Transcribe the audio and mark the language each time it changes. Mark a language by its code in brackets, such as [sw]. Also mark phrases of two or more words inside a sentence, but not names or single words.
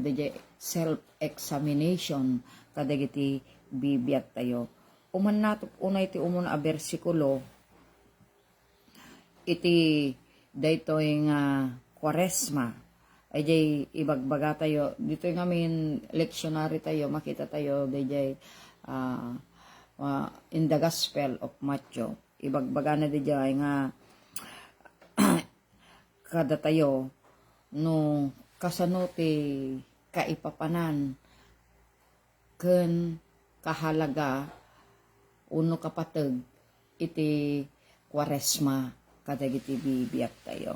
[ilo] Dayjay self-examination kadagiti bibiyag tayo. Uman natop unay ti umon a bersikulo iti daytoy nga Kwaresma ay jay ibagbaga tayo dito ngamin lectionary tayo makita tayo dayjay [en] in the Gospel of Matthew [ilo] ibagbaga na dayjay nga kada tayo no kasano ti kaipapanan ken kahalaga uno kapateg iti Kwaresma kadagiti bibiyag tayo.